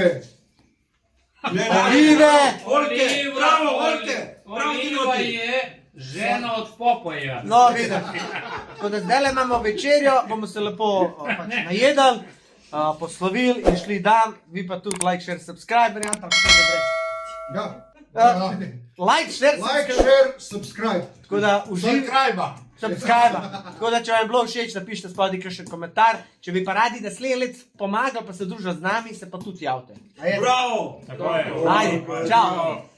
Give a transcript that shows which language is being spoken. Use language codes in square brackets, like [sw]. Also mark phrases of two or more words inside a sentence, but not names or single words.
[sl] Olive! Bravo, Olke! Oliva je žena od Popoja. No, vidiš. Tako da zdaj imamo večerjo, bomo se lepo najedali, poslovili in šli dan. Vi pa tudi [en] like, share, subscribe, [sl] varianta, kako da gre. [en] Like, share, subscribe. [sl] Tako da subscribe. Tako da, če vam je bilo všeč, napišite spodaj kakšen komentar. Če bi pa radi naslednji let pomagali, pa se družili z nami, se pa tudi javite. Bravo! Tako je. Ajde, čao.